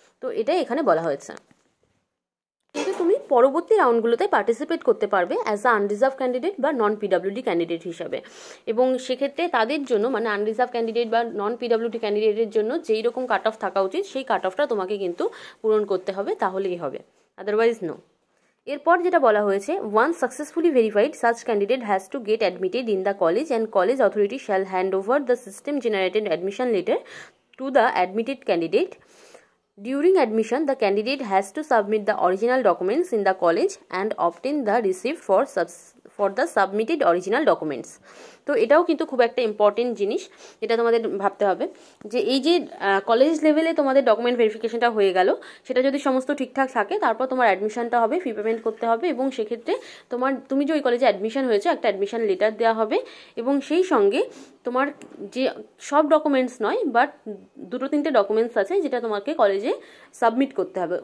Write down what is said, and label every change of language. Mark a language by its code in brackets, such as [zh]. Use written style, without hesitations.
[bn] তো এটাই এখানে বলা হয়েছে। কিন্তু তুমি পরবর্তী রাউন্ডগুলোতে পার্টিসিপেট করতে পারবে [en] as a unreserved candidate [bn] বা নন পিডব্লিউডি ক্যান্ডিডেট হিসাবে, এবং সেক্ষেত্রে তাদের জন্য মানে আনরিজার্ভ ক্যান্ডিডেট বা নন পিডব্লিউডি ক্যান্ডিডেটের জন্য যেই রকম কাট অফ থাকা উচিত সেই কাট অফটা তোমাকে কিন্তু পূরণ করতে হবে, তাহলেই হবে, আদারওয়াইজ নো। এরপর যেটা বলা হয়েছে, [en] One successfully verified such candidate has to get admitted in the college and college authority shall hand over the system generated admission letter to the admitted candidate. During admission, the candidate has to submit the original documents in the college and obtain the receipt for the submitted original documents. [bn] তো এটাও কিন্তু খুব একটা important জিনিস, এটা তোমাদের ভাবতে হবে যে এই যে কলেজ লেভেলে তোমাদের ডকুমেন্ট ভেরিফিকেশনটা হয়ে গেল, সেটা যদি সমস্ত ঠিকঠাক থাকে তারপর তোমার অ্যাডমিশনটা হবে, ফি পেমেন্ট করতে হবে, এবং সেক্ষেত্রে তুমি যে ওই কলেজে অ্যাডমিশন হয়েছে একটা অ্যাডমিশন লেটার দেওয়া হবে, এবং সেই সঙ্গে তোমার যে সব ডকুমেন্টস নয় বাট 2-3টে ডকুমেন্টস আছে যেটা তোমাকে কলেজে সাবমিট করতে হবে।